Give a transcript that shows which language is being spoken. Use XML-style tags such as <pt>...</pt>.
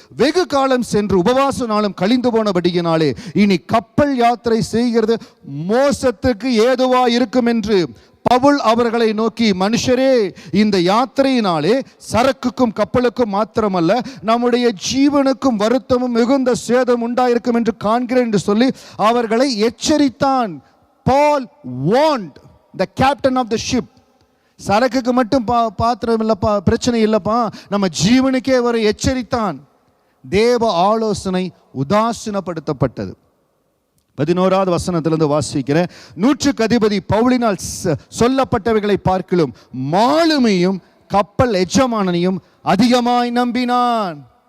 <ta>வெகு காலம் சென்று உபவாச நாளும் கழிந்து போனபடியினாலே இனி கப்பல் யாத்திரை செய்கிறது மோசத்துக்கு ஏதுவா இருக்கும் என்று பவுல் அவர்களை நோக்கி, மனுஷரே, இந்த யாத்திரையினாலே சரக்குக்கும் கப்பலுக்கும் மாத்திரமல்ல நம்முடைய ஜீவனுக்கும் வருத்தமும் மிகுந்த சேதம் உண்டாயிருக்கும் என்று காண்கிறேன் என்று சொல்லி அவர்களை எச்சரித்தான்.</ta> <en>Paul warned the captain of the ship.</en> <ta>சரக்குக்கு மட்டும் பாத்திரம் இல்லப்பா, பிரச்சனை இல்லப்பா, நம்ம ஜீவனுக்கே வர எச்சரித்தான். தேவ ஆலோசனை உதாசீனப்படுத்தப்பட்டது. 11வது வசனத்திலிருந்து வாசிக்கிறேன். 100க்கு அதிபதி பவுலினால் சொல்லப்பட்டவைகளை பார்க்கிலும் மாலுமியும் கப்பல் எஜமானனையும் அதிகமாய் நம்பினான்.</ta>